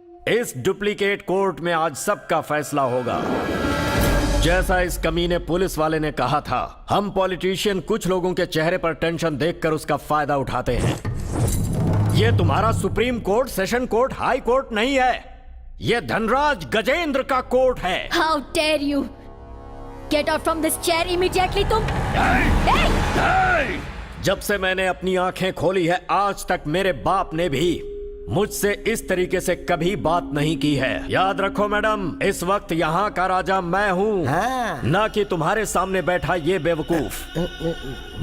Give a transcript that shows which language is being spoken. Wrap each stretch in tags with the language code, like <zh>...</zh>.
<hi>इस duplicate court में आज सबका फैसला होगा। जैसा इस कमीने पुलिस वाले ने कहा था, हम पॉलिटिशियन कुछ लोगों के चेहरे पर टेंशन देखकर उसका फायदा उठाते हैं। ये तुम्हारा supreme court, session court, high court नहीं है, ये धनराज गजेंद्र का कोर्ट है।</hi> <en>How dare you? Get out from this chair immediately, तुम।</en> <hi>जब से मैंने अपनी आंखें खोली है, आज तक मेरे बाप ने भी मुझसे इस तरीके से कभी बात नहीं की है। याद रखो मैडम, इस वक्त यहाँ का राजा मैं हूँ, ना कि तुम्हारे सामने बैठा ये बेवकूफ।</hi>